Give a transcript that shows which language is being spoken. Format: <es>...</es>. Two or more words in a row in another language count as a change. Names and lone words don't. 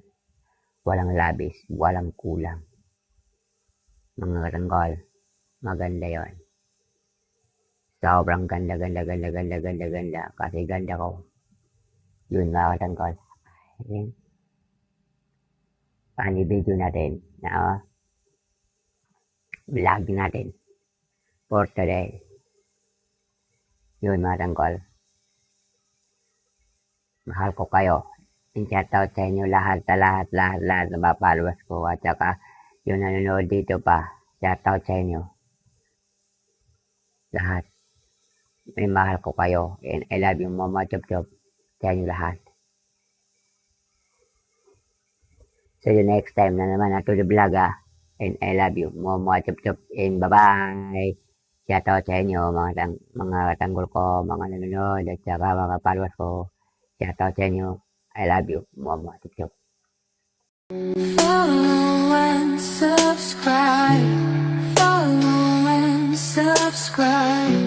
<tl>Walang labis, walang kulang. Mga tanggol, maganda yun. Sobrang ganda, ganda, ganda, ganda, ganda, ganda. Kasi ganda ko. Yun mga tanggol. Ayun. Pani video natin na vlog natin for today. Yun mga tanggol. Mahal ko kayo. In-shoutout sa inyo lahat na mga followers ko. At saka yung nanonood dito pa. Shoutout sa inyo. Lahat. May mahal ko kayo.</tl> <en>And I love you mama chop</en> <tl>sa inyo lahat.</tl> <en>See you next time</en> <tl>na naman na</tl> <en>to the vlog And I love you mama chop and bye-bye.</en> <tl>Shoutout sa inyo mga tanggol ko, mga nanonood at saka mga followers ko. Shoutout sa inyo.</tl> <en>I love you mama chop. Follow and subscribe. Follow and subscribe.</en>